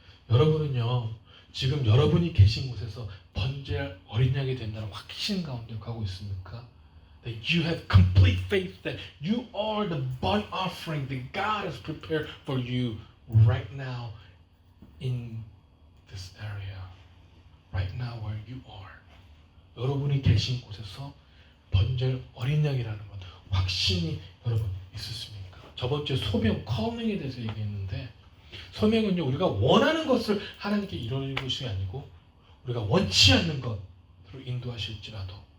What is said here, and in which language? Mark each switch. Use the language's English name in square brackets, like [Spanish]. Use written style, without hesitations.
[Korean] 여러분은요 지금 여러분이 계신 곳에서 번제할 어린 양이 된다는 확신 가운데 가고 있습니까? [English] That you have complete faith that you are the burnt offering that God has prepared for you right now in this area, right now where you are. [Korean] 여러분이 계신 곳에서 번제할 어린 양이라는 것 확신이 여러분 있으십니까? 저번 주에 소명, calling 에 대해서 얘기했는데 소명은요 우리가 원하는 것을 하나님께 이루는 것이 아니고 우리가 원치 않는 것으로 인도하실지라도